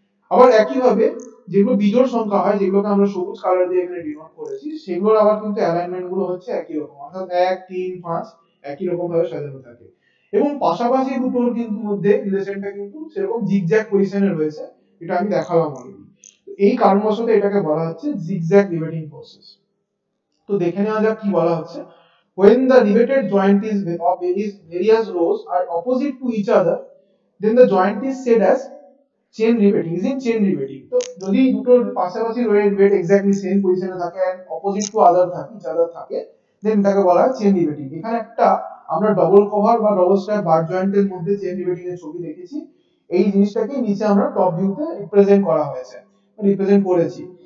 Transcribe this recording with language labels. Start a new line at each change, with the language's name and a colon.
Bangla: আবার একই ভাবে যেগুলো বিজোড় সংখ্যা হয়, যেগুলোকে আমরা সবুজ কালার দিয়ে এখানে ডিনোট করেছি, সেগুলোর আবার কিন্তু অ্যালাইনমেন্ট গুলো হচ্ছে একই রকম, অর্থাৎ 1 3 5 একই রকম ভাবে সাজানো থাকে। এবং পাশাপাশি দুটোর কিন্তু মধ্যে রিলেশনটা কিন্তু সেরকম জিগজ্যাগ পজিশনে রয়েছে, এটা আমি দেখালাম অলরেডি। এই কারণবশত এটাকে বলা হচ্ছে জিগজ্যাগ রিভেটিং প্রসেস। তো দেখে নেওয়া যাক কি বলা হচ্ছে।
English: When the riveted joint is of various rows are opposite to each other, then the joint is said as chain riveting, is in chain riveting.
Bangla: তো যদি দুটোর পাশাপাশি রো এর রিভেট এক্স্যাক্টলি সেম পজিশনে থাকে এন্ড অপোজিট টু আদার থাকে,
English: each other
Bangla: থাকে, দেন এটাকে বলা হয় চেইন রিভেটিং। এখানে একটা আমরা ডবল কভার বা ডবল স্ট্র্যাপ বার জয়েন্টের মধ্যে চেইন রিভেটিং এর ছবি দেখেছি। এই জিনিসটাকে নিচে আমরা টপ ভিউতে রিপ্রেজেন্ট করা হয়েছে, রিপ্রেজেন্ট করেছি।